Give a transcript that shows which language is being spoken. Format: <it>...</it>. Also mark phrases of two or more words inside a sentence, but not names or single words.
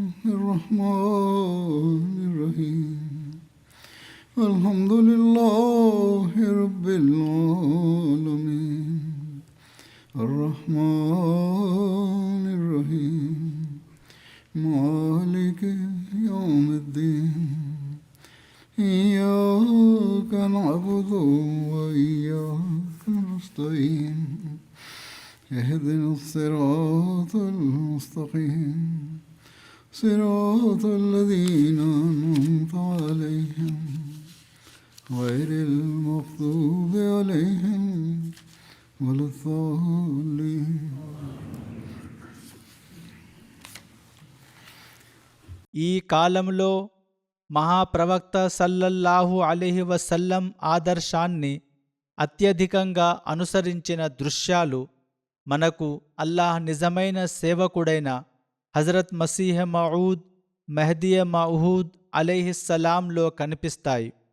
<ar>الرحمن الرحيم الحمد لله رب العالمين الرحمن الرحيم مالك يوم الدين إياك نعبد وإياك نستعين اهدنا الصراط المستقيم صراط الذين أنعمت عليهم غير المغضوب عليهم ولا الضالين.</ar> <te>ఈ కాలంలో మహాప్రవక్త</te> <ar>صلى الله عليه وسلم</ar> <te>ఆదర్శాన్ని అత్యధికంగా అనుసరించిన దృశ్యాలు మనకు అల్లాహ్ నిజమైన సేవకుడైన హజరత్ మసీహ్ మౌద్ మెహదీ మౌహూద్ అలైహిస్సలాంలో కనిపిస్తాయి.</te>